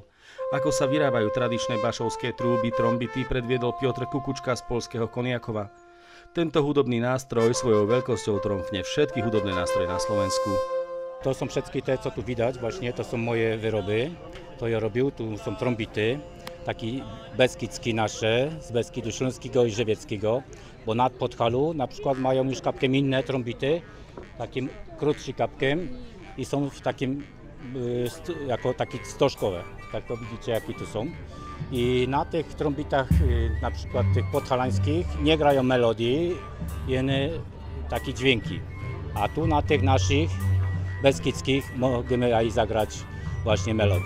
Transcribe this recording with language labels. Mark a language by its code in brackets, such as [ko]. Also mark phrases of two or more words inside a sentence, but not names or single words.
[sk] Ako sa vyrábajú tradičné bašovské trúby trombity, predviedol Piotr Kukučka z poľského Koniakova. Tento hudobný nástroj svojou veľkosťou tromfne všetky hudobné nástroje na Slovensku. To som všetky tie, co tu vidať, vlastne to sú moje výroby. To ja robil, tu som trombity. [pl] Taki beskidzki nasze, z Beskidu Śląskiego i Żywieckiego, bo nad Podhalu na przykład mają już kapkiem inne trombity, takim krótszym kapkiem i są w takim, jako takie stożkowe, tak to widzicie jakie tu są. I na tych trombitach, na przykład tych podhalańskich, nie grają melodii, jene takie dźwięki, a tu na tych naszych beskidzkich możemy i zagrać właśnie melodię.